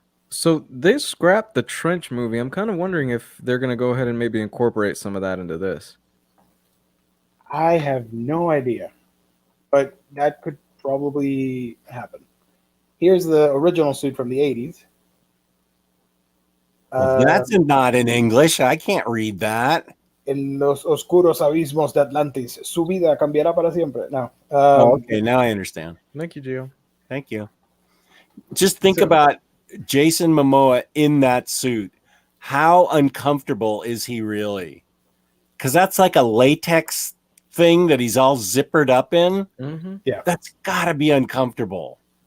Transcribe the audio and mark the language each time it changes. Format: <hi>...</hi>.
<en>So they scrapped the trench movie. I'm kind of wondering if they're going to go ahead and maybe incorporate some of that into this. I have no idea, but that could probably happen. Here's the original suit from the 80s. Well, that's not in English. I can't read that.</en> <es>En los oscuros abismos de Atlantis, su vida cambiará para siempre.</es> <en>No. Okay, now I understand. Thank you, Gio. Thank you. Just think about Jason Momoa in that suit. How uncomfortable is he really? Because that's like a latex thing that he's all zippered up in. Mm-hmm. Yeah. That's got to be uncomfortable.</en>